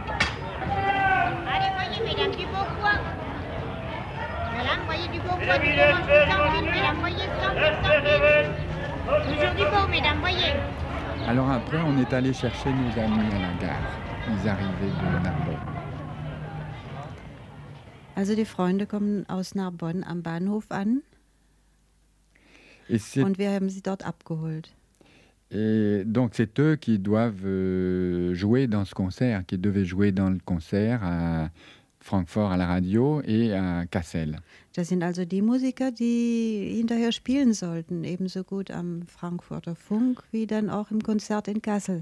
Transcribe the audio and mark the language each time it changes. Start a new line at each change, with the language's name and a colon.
French: Allez, voyez, mesdames, du beau coin. Mesdames, voyez du beau coin. Vous devez manger sans vide, mesdames, voyez, sans vide, sans vide. Toujours du beau, mesdames, voyez. Alors après, on est allé chercher nos amis à la gare. Ils arrivaient de Narbonne.
German: Also die Freunde kommen aus Narbonne am Bahnhof an.
French: Et
German: und wir haben sie dort abgeholt.
French: Et donc c'est eux qui doivent jouer dans ce concert, qui devaient jouer dans le concert à Frankfurt à la radio et à Kassel.
German: Das sind also die Musiker, die hinterher spielen sollten, ebenso gut am Frankfurter Funk wie dann auch im Konzert in Kassel.